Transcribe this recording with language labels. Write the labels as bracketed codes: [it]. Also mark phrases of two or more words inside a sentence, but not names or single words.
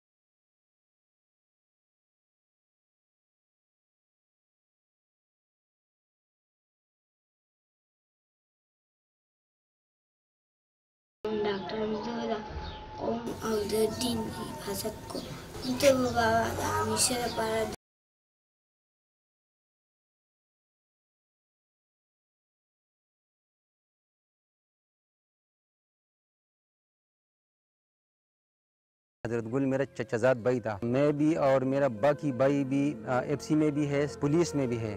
[ps] ډاکټر زه د قوم او د دین حفاظت کوم. ته به بابا د همیشه لپاره [ur] حضرت گل میرا چچازاد بھائی تھا. میں بھی اور میرا باقی بھائی بھی ایف سی میں بھی ہے، پولیس میں بھی ہے.